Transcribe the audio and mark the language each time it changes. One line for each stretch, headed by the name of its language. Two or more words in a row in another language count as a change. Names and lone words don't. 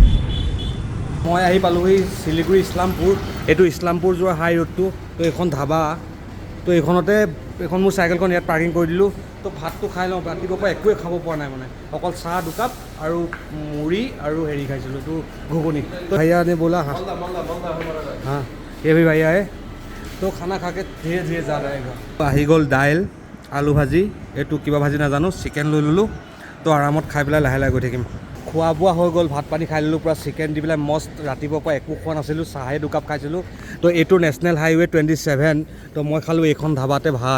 Assamese: মই আহি পালোঁহি শিলিগুৰি ইছলামপুৰ। এইটো ইছলামপুৰ যোৱা
English: high road.
Assamese: তো এইখন ধাবা, তো এইখন মোৰ চাইকেলখন ইয়াত পাৰ্কিং কৰি দিলোঁ। তো ভাতটো খাই লওঁ, ৰাতিপুৱাৰ পৰা একোৱে খাব পৰা নাই মানে, অকল চাহ দুকাপ আৰু মুড়ি আৰু হেৰি খাইছিলোঁ, তো ঘুগুনি।
Hindi: তো भैया ने बोला हाँ ये भी भैया है। तो खाना खा के धीरे धीरे जा रहेगा।
Assamese: আহি গ'ল দাইল, আলু ভাজি, এইটো কিবা ভাজি নাজানো, চিকেন লৈ ল'লোঁ। তো আৰামত খাই পেলাই লাহে লাহে গৈ থাকিম। খোৱা বোৱা হৈ গ'ল, ভাত পানী খাই ল'লোঁ, পূৰা চিকেন দি পেলাই মস্ত। ৰাতিপুৱাৰ পৰা একো খোৱা নাছিলোঁ, চাহে দুকাপ খাইছিলোঁ। তো এইটো
English: national highway
Assamese: 27। তো মই খালোঁ এইখন ধাবাতে ভাত।